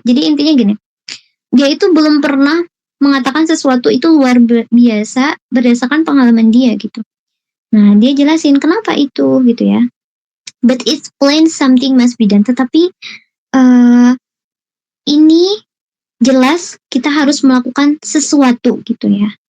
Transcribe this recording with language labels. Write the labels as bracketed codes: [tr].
[id] Jadi intinya gini, dia itu belum pernah mengatakan sesuatu itu luar biasa berdasarkan pengalaman dia gitu. Nah, dia jelasin kenapa itu gitu ya. [en] But it's plain something must be done. [id] Tetapi ini jelas kita harus melakukan sesuatu gitu ya.